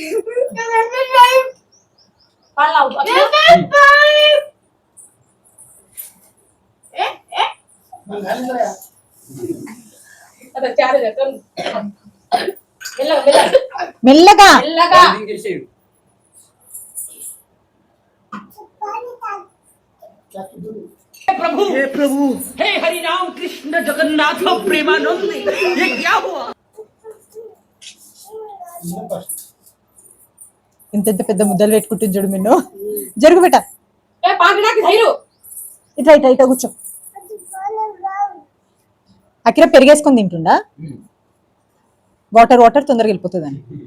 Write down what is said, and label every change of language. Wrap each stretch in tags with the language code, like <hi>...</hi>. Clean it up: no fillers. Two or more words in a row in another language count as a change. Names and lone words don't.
<te>మెల్లగా మెల్లగా.</te> <hi>प्रभु हे प्रभु हे हरि राम कृष्ण जगन्नाथ प्रेमानंद ये क्या हुआ?</hi> <te>ఇంత పెద్ద ముద్దలు పెట్టుకుంటుంది చూడు. మిన్ను జరుగు బెట. ఇట్లా ఇట్లా ఇట్లా కూర్చో. అక్కడ పెరిగేసుకొని తింటుండా? వాటర్ వాటర్ తొందరగా వెళ్ళిపోతుంది అని.</te>